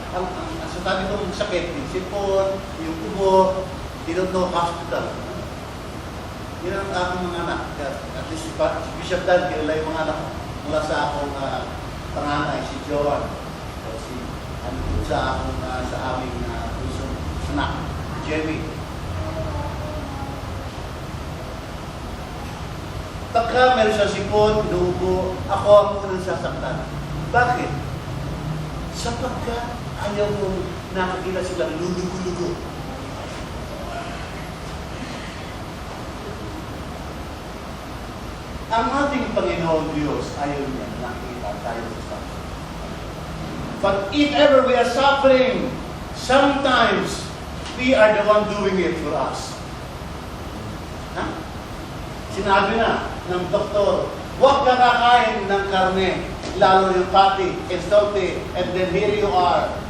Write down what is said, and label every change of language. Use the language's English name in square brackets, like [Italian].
[Filipino] Ang sabi kong sakit, yung sipon, yung ubo, [English] they don't know hospital. [Filipino] Yan ang aking mga anak. At least si Bishop Dan, kilala yung mga anak mula sa akong panganay, si Joan. O sa akong sa aming pusong anak, Jerry. Pagka meron siya sipon, lubo, ako ang unang sasaktan. Bakit? Sapagkat ayaw kong nakakita silang lulugo-lugo. Ang ating Panginoon Diyos, ayaw niya nakita tayo sa suffering. [English] But if ever we are suffering, sometimes we are the one doing it for us. Ha? [Filipino] Sinabi na ng doktor, huwag ka kakain ng karne, lalo yung [English] fatty and salty, and then here you are.